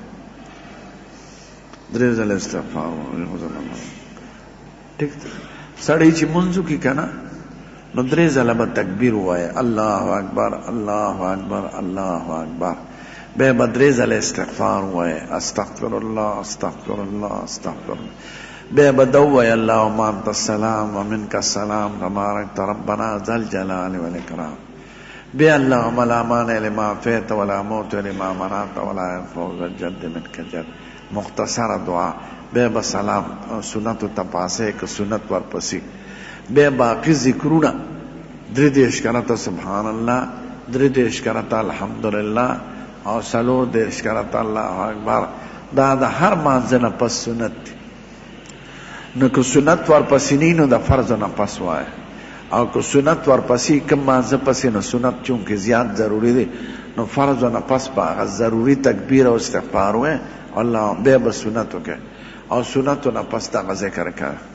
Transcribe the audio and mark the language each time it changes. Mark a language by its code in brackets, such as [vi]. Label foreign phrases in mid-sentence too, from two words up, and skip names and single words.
[ps] 3 ځله استغفار ټیک سړی چې مونځ وکړي که نه نو 3 ځله به تکبیر ووایه [ar] الله اکبر الله اکبر الله اکبر [ps] بیا به 3 ځله استغفار ووایه [ar] استغفر الله استغفر الله استغفر [ps] الله بیا به ده ووایه [ar] اللهم انت السلام ومنک السلام تبارکت ربنا ذا الجلال والاکرام [ps] بیا [ar] اللهم لا مانع لما اعطیت ولا موت لما منعت ولا ينفع ذا الجد منک الجد [ps] مختصره دعا بیا به سلام سنتو ته پاسې که سنت ورپسې بیا باقي ذکرونه 33 کرته [ar] سبحان الله [ps] 33 کرته الحمدلله او 34 کرته [ar] الله اکبر [ps] دا د هر مانځه نه پس سنت دی نو که سنت ورپسې نه نو د فرض نه پس وایه او که سنت ورپسې کم مانځه پسې نو سنت چونکې زیات ضروري دی نو فرض نه پس به هغه ضروري تکبیر او استغفار وایه الله بیا به سنت وکړه او سنتو نه پس دغه ذکر کوه